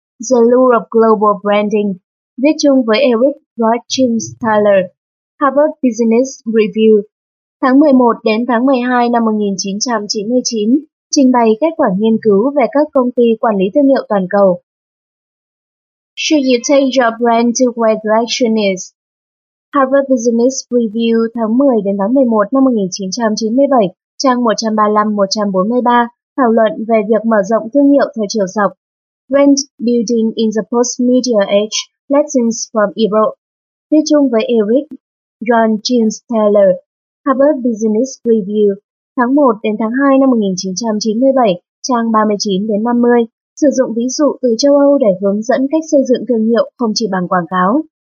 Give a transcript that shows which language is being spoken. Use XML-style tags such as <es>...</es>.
<en>The Lure of Global Branding,</en> <vi>viết chung với</vi> <en>Eric Rothschild Tyler, Harvard Business Review,</en> <vi>Tháng 11 đến tháng 12 năm 1999, trình bày kết quả nghiên cứu về các công ty quản lý thương hiệu toàn cầu.</vi> <en>Should you take your brand to where direction is?</en> <vi>Harvard Business Review tháng 10 đến tháng 11 năm 1997, trang 135-143, thảo luận về việc mở rộng thương hiệu theo chiều dọc.</vi> <en>Brand building in the post-media age, lessons from Europe.</en> <vi>Viết chung với Eric John James Taylor, Harvard Business Review, tháng 1 đến tháng 2 năm 1997, trang 39-50, sử dụng ví dụ từ châu Âu để hướng dẫn cách xây dựng thương hiệu không chỉ bằng quảng cáo.</vi>